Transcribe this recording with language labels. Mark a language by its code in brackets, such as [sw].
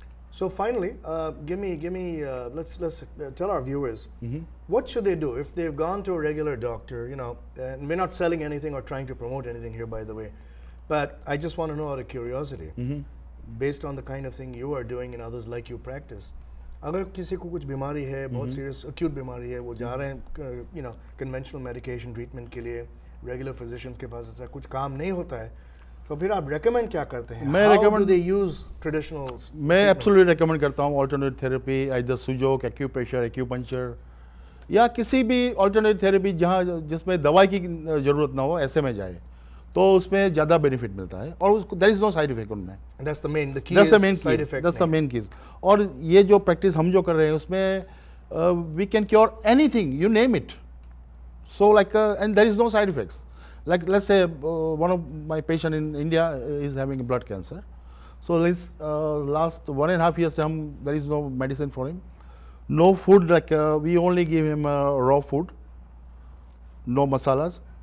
[en] So finally, give me. Let's tell our viewers what should they do if they've gone to a regular doctor. And we're not selling anything or trying to promote anything here, by the way. But I just want to know out of curiosity, based on the kind of thing you are doing and others like you practice. [hi] अगर किसी को कुछ बीमारी है, बहुत serious acute बीमारी है, वो जा रहे हैं, conventional medication treatment के लिए, regular physicians के पास ऐसा कुछ काम नहीं होता है, तो फिर आप recommend क्या करते हैं? [en] How do they use traditional? [hi] मैं absolutely recommend करता हूँ alternate therapy, either sujok, acupressure, acupuncture, या किसी भी alternate therapy जिसमें दवाई की जरूरत ना हो, ऐसे में जाए, तो उसमें ज़्यादा बेनिफिट मिलता है और उसको [en] there is no side effect [hi] उनमें. [en] That's the main. The key is side effect. That's the main key. [hi] और ये जो practice हम जो कर रहे हैं उसमें [en] we can cure anything, you name it. So like and there is no side effects. Like let's say one of my patient in India is having blood cancer. So last 1.5 years there is no medicine for him, no food. Like we only give him raw food, no masalas.